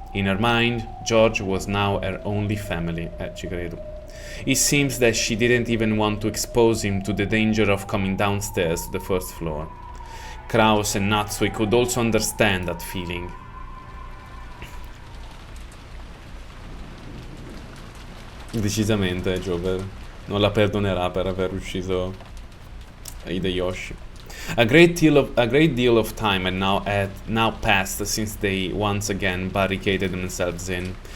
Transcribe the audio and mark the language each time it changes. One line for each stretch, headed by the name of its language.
English: In her mind, George was now her only family.
Italian: Ci credo.
English: It seems that she didn't even want to expose him to the danger of coming downstairs to the first floor. Kraus and Natsui could also understand that feeling.
Italian: Decisamente Jover non la perdonerà per aver ucciso Hideyoshi.
English: A great deal of time had now passed since they once again barricaded themselves in.